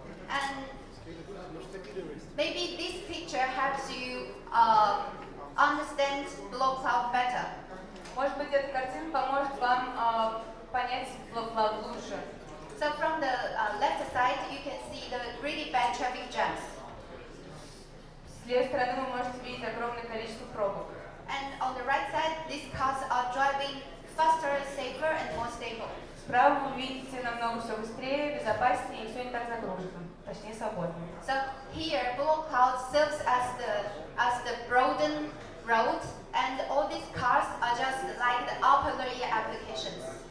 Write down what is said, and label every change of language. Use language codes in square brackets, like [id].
[en] And maybe this picture helps you understand Blockcloud better. [ru] Может быть, эта картина поможет вам понять Blockcloud лучше. [en] So from the left side, you can see the really bad traffic jams. [ru] С левой стороны вы можете видеть огромное количество пробок. [en] And on the right side, these cars are driving faster, safer, and more stable. [ru] Справа вы видите намного все быстрее, безопаснее и все не так загружено, точнее свободнее. [en] So here, Blockcloud serves as the broadened road, and all these cars are just like the upper layer applications.